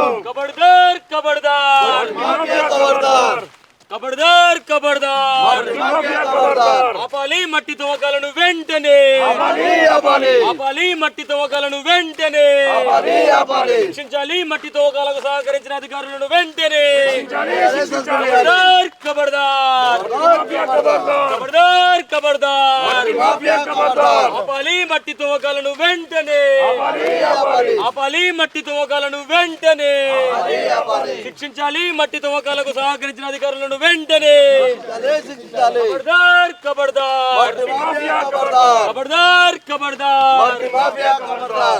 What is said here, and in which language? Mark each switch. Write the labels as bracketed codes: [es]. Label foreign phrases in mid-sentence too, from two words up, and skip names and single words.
[te] ఖబర్దార్ ఖబర్దార్ ఖబర్దార్ ఖబర్దార్ ఖబర్దార్ ఆపాలి మట్టి తవ్వకాలను వెంటనే ఆపాలి మట్టి తవ్వకాలను వెంటనే శిక్షించాలి మట్టి తవ్వకాలకు సహకరించిన అధికారులను వెంటనే ఖబర్దార్ ఖబర్దార్ ఖబర్దార్ ఖబర్దార్ ఆపాలి మట్టి తవ్వకాలను వెంటనే ఆపాలి మట్టి తవ్వకాలను వెంటనే శిక్షించాలి మట్టి తవ్వకాలకు సహకరించిన అధికారులను వెంటనే ఖబర్దార్ ఖబర్దార్ ఖబర్దార్ ఖబర్దార్